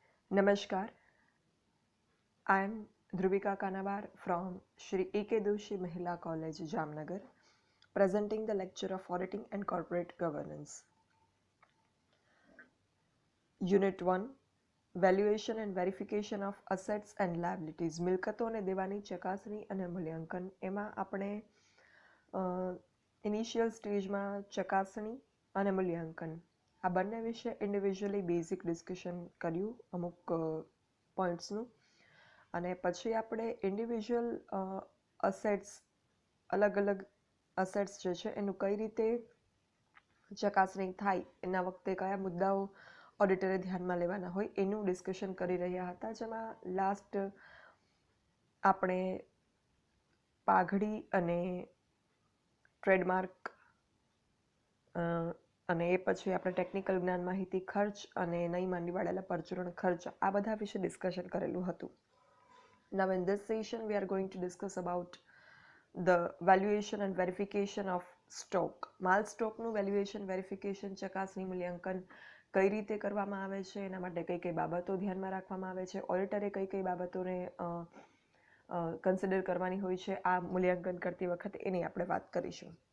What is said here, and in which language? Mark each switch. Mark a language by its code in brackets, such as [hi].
[en] Namaskar, I am Dhruvika Kanabar from Shri AKDMC Mahila College, Jamnagar, presenting the lecture of Auditing and Corporate Governance. Unit 1, Valuation and Verification of Assets and Liabilities. [gu] મિલકતો અને દેવાની ચકાસણી અને મૂલ્યાંકન. એમાં આપણે initial સ્ટેજમાં ચકાસણી અને મૂલ્યાંકન આ બંને વિશે ઇન્ડિવિજ્યુઅલી બેઝિક ડિસ્કશન કર્યું અમુક પોઈન્ટ્સનું. અને પછી આપણે ઇન્ડિવિજ્યુઅલ અસેટ્સ અલગ અલગ અસેટ્સ જે છે એનું કઈ રીતે ચકાસણી થાય, એના વખતે કયા મુદ્દાઓ ઓડિટરે ધ્યાનમાં લેવાના હોય એનું ડિસ્કશન કરી રહ્યા હતા. જેમાં લાસ્ટ આપણે પાઘડી અને ટ્રેડમાર્ક અને એ પછી આપણે ટેકનિકલ જ્ઞાન માહિતી ખર્ચ અને નહીં માંડી વાળેલા પરચુરણ ખર્ચ આ બધા વિશે ડિસ્કશન કરેલું હતું. [en] Now in this session we are going to discuss about the valuation and verification of stock. [gu] માલ સ્ટોકનું વેલ્યુએશન, વેરિફિકેશન, ચકાસણી, મૂલ્યાંકન કઈ રીતે કરવામાં આવે છે, એના માટે કઈ કઈ બાબતો ધ્યાનમાં રાખવામાં આવે છે, ઓડિટરે કઈ કઈ બાબતોને કન્સિડર કરવાની હોય છે આ મૂલ્યાંકન કરતી વખતે, એની આપણે વાત કરીશું.